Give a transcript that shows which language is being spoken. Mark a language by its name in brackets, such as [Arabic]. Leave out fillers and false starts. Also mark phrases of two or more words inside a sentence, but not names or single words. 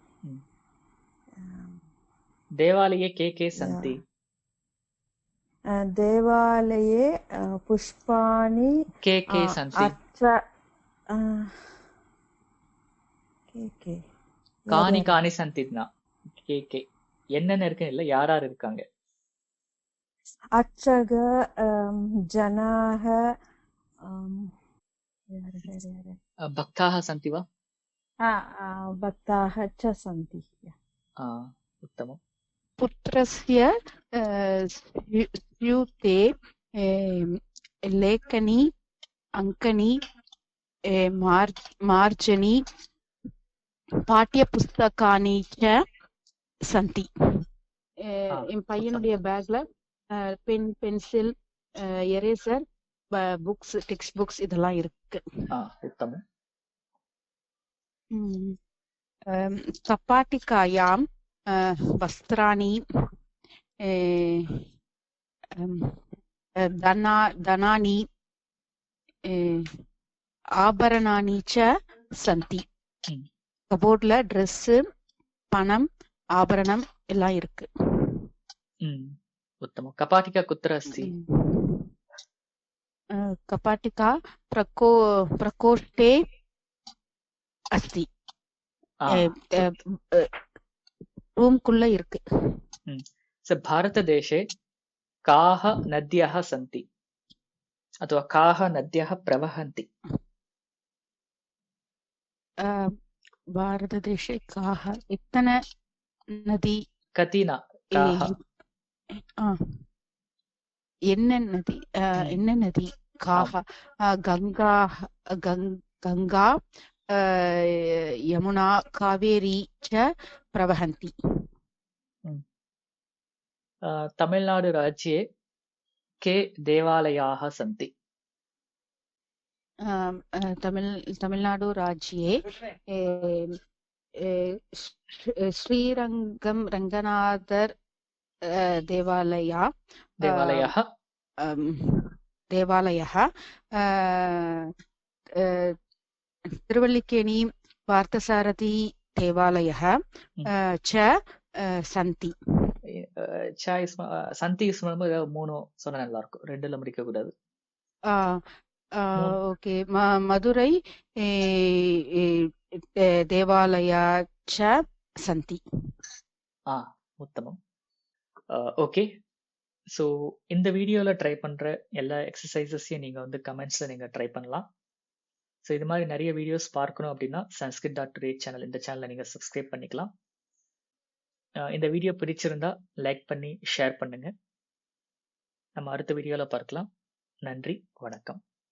[Sanskrit] देवालये के सन्ति? देवालये पुष्पाणि के सन्ति? कानि सन्ति? [Tamil] के என்னென்ன இருக்கு இல்ல, யார் இருக்காங்க? [Sanskrit] अर्चक, जनाः, भक्ताः सन्ति वा? भक्ताः च सन्ति. उत्तमम्. पुत्रस्य स्यूते लेखनी, अङ्कनी, मार्जनी, पाठ्यपुस्तकानि च सन्ति. [Tamil] என் பையனுடைய பேக்ல பென், பென்சில், எரேசர், புக்ஸ், [English] text books [Tamil] இதெல்லாம் இருக்கு. [Sanskrit] उत्तमम्. कपाटिकायां वस्त्राणि, धनानि, ஆபரணானி च சந்தி. [Tamil] கபோர்ட்ல ட்ரெஸ், பணம், ஆபரணம் எல்லாம் இருக்கு. [Sanskrit] उत्तमम्. कपाटिका कुत्र अस्ति? कपाटिका प्रकोष्ठे अस्ति. [Tamil] रूम कुள்ள இருக்கு. [Sanskrit] भारतदेशे काः नद्यः सन्ति अथवा काः नद्यः प्रवहन्ति? भारतदेशे काः [Hindi] इतने नदी [Sanskrit] कति काः? [Tamil] என்ன நதி காஹ, கங்கா, [Sanskrit] यमुना कावेरी च प्रवहन्ति। तमिळ्नाडु राज्ये के देवालयाः सन्ति? तमिळ्नाडु राज्ये श्रीरङ्गं रङ्गनाथर देवालयः तिरुवल्लिकेणी पार्थसारथी देवालयः च सन्ति. [Tamil] சந்தி மூணு சொன்னா நல்லா இருக்கும், ரெண்டுல முடிக்க கூடாது. [Sanskrit] ஓகே. मदुरै देवालया च सन्ति. உத்தமம். [Tamil] ஓகே, ஸோ இந்த வீடியோவில் ட்ரை பண்ணுற எல்லா எக்ஸசைசஸையும் நீங்கள் வந்து கமெண்ட்ஸில் நீங்கள் ட்ரை பண்ணலாம். ஸோ இது மாதிரி நிறைய வீடியோஸ் பார்க்கணும் அப்படின்னா sanskrit.today சேனல், இந்த சேனலை நீங்கள் சப்ஸ்கிரைப் பண்ணிக்கலாம். இந்த வீடியோ பிடிச்சிருந்தா லைக் பண்ணி ஷேர் பண்ணுங்கள். நம்ம அடுத்த வீடியோவில் பார்க்கலாம். நன்றி, வணக்கம்.